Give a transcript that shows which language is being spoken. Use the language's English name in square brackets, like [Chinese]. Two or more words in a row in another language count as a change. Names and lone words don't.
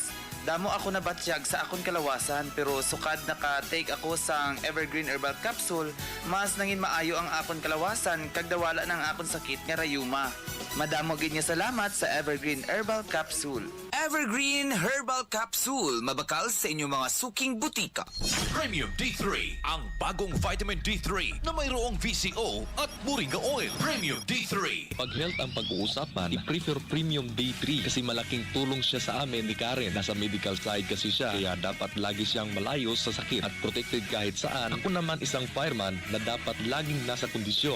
[Hiligaynon] Damo ako nabatsyag sa akong kalawasan pero sukad naka-take ako sang Evergreen Herbal Capsule, mas nangin maayo ang akong kalawasan kag dawala ng akong sakit nga rayuma. Madamo gid nga salamat sa Evergreen Herbal Capsule. Evergreen Herbal Capsule, mabakal sa inyong mga suking butika. [Filipino] Premium D3, ang bagong vitamin D3 na mayroong VCO at [English] moringa oil. [Filipino] Premium D3. Pag health ang pag-uusapan, i-prefer Premium D3 kasi malaking tulong siya sa amin ni Karen. Nasa [English] medical side [Filipino] kasi siya, kaya dapat lagi siyang malayo sa sakit at protected kahit saan. Ako naman isang fireman na dapat laging nasa kondisyon.